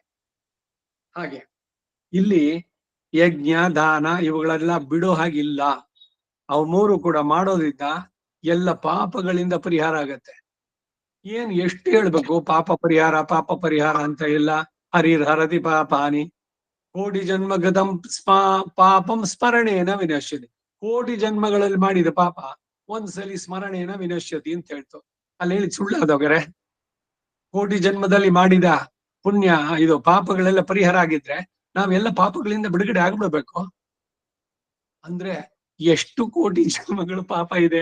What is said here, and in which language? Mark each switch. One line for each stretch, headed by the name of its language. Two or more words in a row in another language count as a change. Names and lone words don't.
Kannada: ಹಾಗೆ ಇಲ್ಲಿ ಯಜ್ಞ, ದಾನ ಇವುಗಳೆಲ್ಲ ಬಿಡೋ ಹಾಗಿಲ್ಲ. ಅವು ಮೂರು ಕೂಡ ಮಾಡೋದ್ರಿಂದ ಎಲ್ಲ ಪಾಪಗಳಿಂದ ಪರಿಹಾರ ಆಗತ್ತೆ. ಏನ್ ಎಷ್ಟು ಹೇಳ್ಬೇಕು ಪಾಪ ಪರಿಹಾರ ಅಂತ ಎಲ್ಲ.
Sanskrit: ಹರಿರ್ಹರತಿ ಪಾಪಾನಿ ಕೋಟಿ ಜನ್ಮ ಗತಂ ಪಾಪಂ ಸ್ಮರಣೇನ ವಿನಶ್ಯತಿ.
Kannada: ಕೋಟಿ ಜನ್ಮಗಳಲ್ಲಿ ಮಾಡಿದ ಪಾಪ ಒಂದ್ಸಲಿ
Sanskrit: ಸ್ಮರಣೇನ ವಿನಶ್ಯತಿ
Kannada: ಅಂತ ಹೇಳ್ತು. ಅಲ್ಲಿ ಹೇಳಿ ಸುಳ್ಳಾದವರೆ. ಕೋಟಿ ಜನ್ಮದಲ್ಲಿ ಮಾಡಿದ ಪುಣ್ಯ ಇದು ಪಾಪಗಳೆಲ್ಲ ಪರಿಹಾರ ಆಗಿದ್ರೆ ನಾವೆಲ್ಲ ಪಾಪಗಳಿಂದ ಬಿಡುಗಡೆ ಆಗ್ಬಿಡ್ಬೇಕು. ಅಂದ್ರೆ ಎಷ್ಟು ಕೋಟಿ ಜನ್ಮಗಳು ಪಾಪ ಇದೆ.